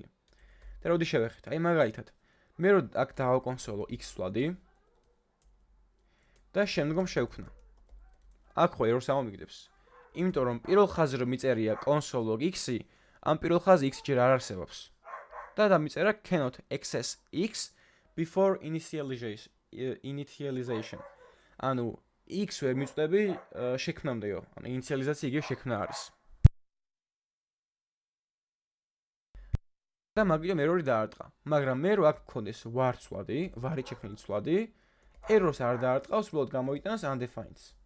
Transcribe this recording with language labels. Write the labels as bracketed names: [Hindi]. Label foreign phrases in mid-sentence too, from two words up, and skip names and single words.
[Georgian] და როდი შევეხეთ? აი მაგალითად, მე რო აქ დავაკონსოლო x სვლადი და შემდგომ შევქმნა. აქ ხო error-ს ამომიგდებს. იმიტომ რომ პირველ ხაზზე რომ მიწერია console.log x-ი, ამ პირველ ხაზზე x ჯერ არ არსებობს. და დამიწერა [English] cannot access x before initialization. [Georgian] ანუ x ვერ მიწვდები შექმნამდეო. ანუ ინიციალიზაცია იგივე შექმნა არის. და მაგიტომ error-ი დაარტყა. მაგრამ მე რო აქ მქონდეს ვარცვლადი, ვარით შექმნილი ცვლადი, error-ს არ დაარტყავს, უბრალოდ გამოიტანს undefined.